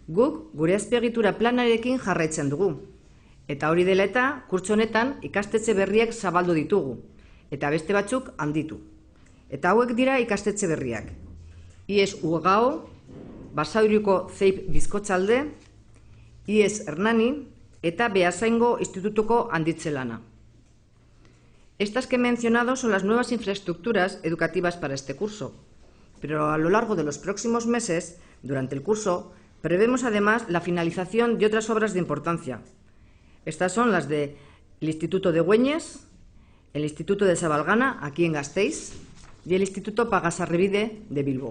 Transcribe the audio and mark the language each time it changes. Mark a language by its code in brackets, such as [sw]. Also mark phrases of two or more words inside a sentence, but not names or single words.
[eu] Guk gure azpiegitura planarekin jarraitzen dugu. Eta hori dela eta, kurtso honetan ikastetxe berriak zabaldu ditugu, eta beste batzuk handitu. Eta hauek dira ikastetxe berriak. IES Ugao, Basauriko Zeip Bizkotxalde, IES Hernani eta Beasaingo Institutuko Handitzelana. [es] Estas que he mencionado son las nuevas infraestructuras educativas para este curso, pero a lo largo de los próximos meses, durante el curso, prevemos además la finalización de otras obras de importancia. Estas son las del Instituto de Güeñes, el Instituto de Sabalgana, aquí en Gasteiz, y el Instituto Pagasarribide de Bilbao.